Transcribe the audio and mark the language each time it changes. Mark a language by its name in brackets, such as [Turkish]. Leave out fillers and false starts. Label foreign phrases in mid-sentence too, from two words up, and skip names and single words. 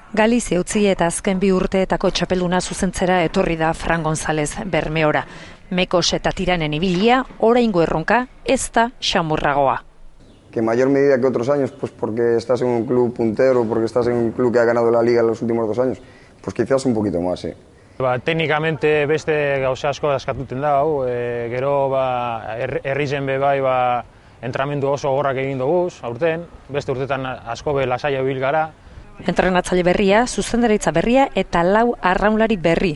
[Basque] Galizia utzi eta azken 2 urteetako txapelduna zuzentzera etorri da Fran González Bermeora. Mekos eta Tiranen ibilia, oraingo erronka, ez da xamurragoa. [Spanish] Que en mayor medida que otros años, pues porque estás en un club puntero, porque estás en un club que ha ganado la Liga en los últimos 2 años, pues quizás un poquito más, sí. [Basque] Teknikamente beste gauza asko askatuten da, gero herrizen be bai entrenamendu oso gogorrak egin doguz, aurten, beste urtetan asko be lasaia ibil gara. Entrenatzaile berria, zuzendaritza berria eta 4 arraunlari berri.